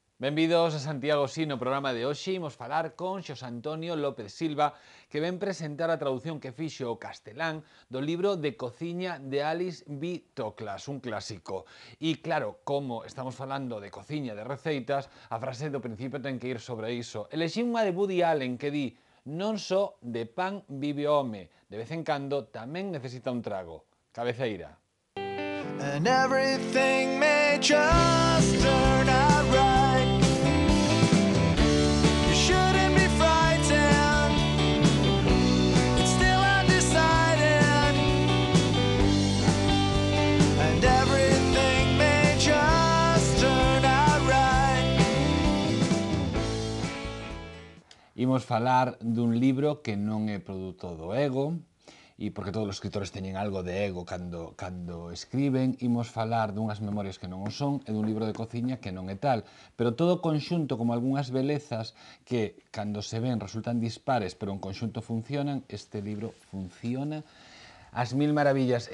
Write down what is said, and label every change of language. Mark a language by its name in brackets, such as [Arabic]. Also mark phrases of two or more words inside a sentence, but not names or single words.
[Galician] Benvidos a Santiago Sí, no programa de hoxe imos falar con Xosé Antonio López Silva, que ven presentar a traducción que fixo o castelán do libro de cociña de Alice B. Toklas, un clásico. E claro, como estamos falando de cociña, de receitas, a frase do principio ten que ir sobre iso. Elexín unha de Woody Allen que di: non só de pan vive o home, de vez en cando tamén necesita un trago. Cabeceira. [English] And everything may just turn out right. You shouldn't be frightened. It's still undecided. And everything may just turn out right. [Galician] Imos falar dun libro que non é produto do ego, e porque todos os escritores teñen algo de ego cando escriben, imos falar dunhas memorias que non o son e dun libro de cociña que non é tal, pero todo conxunto como algunhas belezas que cando se ven resultan dispares, pero en conxunto funcionan, este libro funciona ás mil maravillas.